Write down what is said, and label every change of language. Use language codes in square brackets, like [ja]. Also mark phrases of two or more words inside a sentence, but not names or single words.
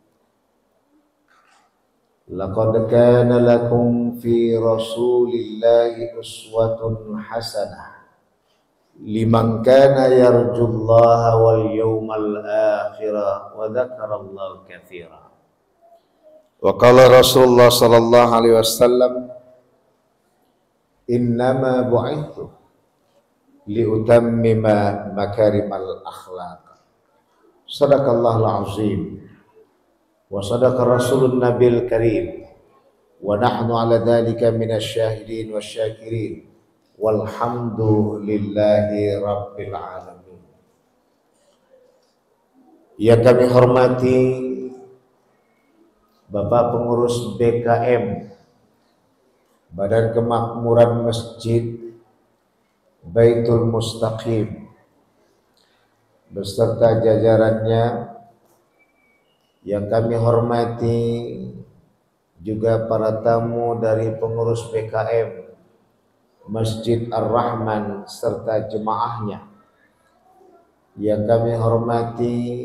[ar] لقد كان لكم في رسول الله أسوة حسنة لمن كان يرجو الله واليوم الآخر وذكر الله كثيرا. وقال رسول الله صلى الله عليه وسلم، إنما بعثت لأتمم مكارم الأخلاق. صدق الله العظيم وصدق رسوله النبي الكريم ونحن على ذلك من الشاهدين والشاكرين والحمد لله رب العالمين. [id] Yang kami hormati Bapak Pengurus BKM Badan Kemakmuran Masjid Baitul Mustaqim beserta jajarannya, yang kami hormati juga para tamu dari pengurus BKM Masjid Ar-Rahman serta jemaahnya, yang kami hormati